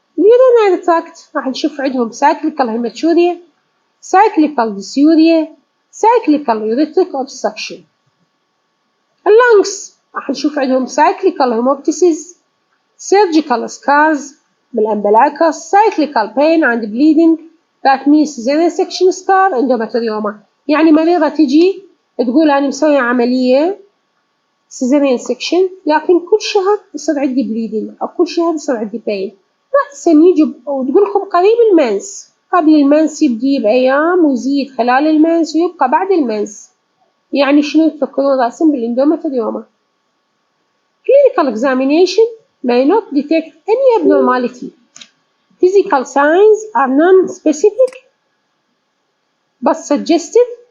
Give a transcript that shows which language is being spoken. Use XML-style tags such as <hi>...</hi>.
<en>urinary tract</en> <ar>راح نشوف عندهم</ar> <en>cyclical hematuria, cyclical dysuria, cyclical urethric obstruction. lungs</en> <ar>راح نشوف عندهم</ar> <en>cyclical hemoptysis, surgical scars بالumbilicus, cyclical pain and bleeding that means cesarean section scar, endometrioma.</en> <ar>يعني مريضة تجي تقول أنا مسوية عملية cesarean section لكن كل شهر يصير عندي bleeding أو كل شهر يصير عندي pain. رأسا يجي وتقول لكم قريب المنس، قبل المنس يبدي بأيام ويزيد خلال المنس ويبقى بعد المنس. يعني شنو تفكرون رأسا بالاندومتريوما؟</ar> <en>Clinical examination may not detect any abnormality. Physical signs are non-specific but suggestive.</en>